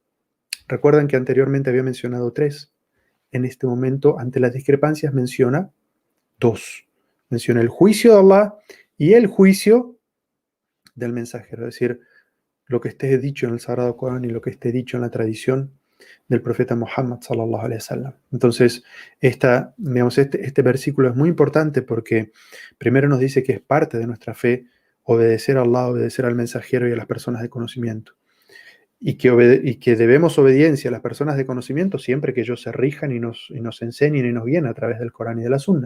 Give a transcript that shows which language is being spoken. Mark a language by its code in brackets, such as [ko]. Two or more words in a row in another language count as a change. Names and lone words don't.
[es] Recuerdan que anteriormente había mencionado 3. En este momento, ante las discrepancias, menciona 2. Menciona el juicio de Allah y el juicio del mensajero. Es decir, lo que esté dicho en el Sagrado Corán y lo que esté dicho en la tradición del profeta Muhammad [ar] صلى الله عليه وسلم. [es] Entonces, este versículo es muy importante porque primero nos dice que es parte de nuestra fe obedecer a Allah, obedecer al mensajero y a las personas de conocimiento. Y que debemos obediencia a las personas de conocimiento siempre que ellos se rijan y nos enseñen y nos guíen a través del Corán y de la Sunna.